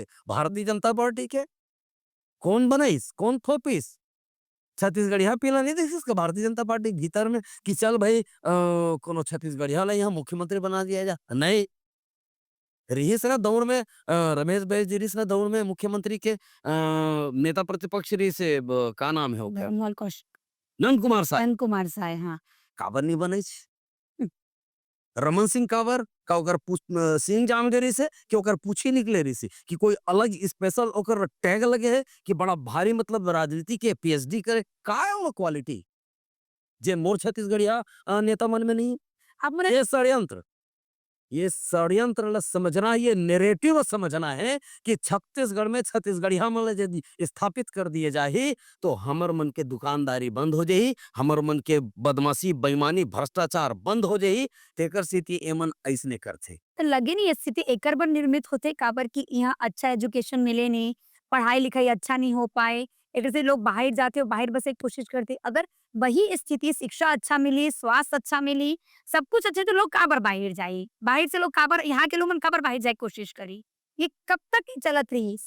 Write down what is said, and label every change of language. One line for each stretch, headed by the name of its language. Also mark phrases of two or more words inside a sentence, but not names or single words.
Chhattisgarhi: भारतीय जनता पार्टी के। कौन बनाईस, कौन थोपिस? छत्तीसगढ़िया पीला नहीं देखिस का भारतीय जनता पार्टी के भीतर में कि चल भाई कोनो छत्तीसगढ़िया ला यहाँ मुख्यमंत्री बना दिया जा? नहीं। रहीस ना दौड़ में रमेश बैस जी रहीस ना दौड़ में मुख्यमंत्री के नेता प्रतिपक्ष रही से का नाम है ओकर? निर्मल कौशिक, नंद कुमार साय। नंद कुमार साय, हाँ। काबर नहीं बनईस? रमन सिंह काबर का ओकर सिंह जाम गए रही से कि ओकर पूछी निकले रही से कि कोई अलग स्पेशल ओकर टैग लगे है कि बड़ा भारी मतलब राजनीति के पीएचडी करे। का है वो क्वालिटी जे मोर छत्तीसगढ़िया नेता मन में नहीं? आप मने ये षड्यंत्र, ये षड्यंत्र ला समझना, ये नैरेटिव समझना है कि छत्तीसगढ़ में छत्तीसगढ़िया मन ला यदि स्थापित कर दिए जाही तो हमर मन के दुकानदारी बंद हो जाही, हमर मन के बदमाशी, बेईमानी, भ्रष्टाचार बंद हो जाही। तेकर सेती एमन अइसने करथे। तो लगे नहीं स्थिति एकर बर निर्मित होथे काबर कि यहाँ अच्छा एजुकेशन मिले नहीं, पढ़ाई लिखाई अच्छा नहीं हो पाए, एकर से लोग बाहर जाते और बाहर बसे के कोशिश करते। अगर वही स्थिति शिक्षा अच्छा मिली, स्वास्थ्य अच्छा मिली, सब कुछ अच्छे तो लोग काबर बाहर जाई? बाहर से लोग काबर, यहाँ के लोग मन काबर बाहर जाए के कोशिश करी? ये कब तक ही चलत रही इसे?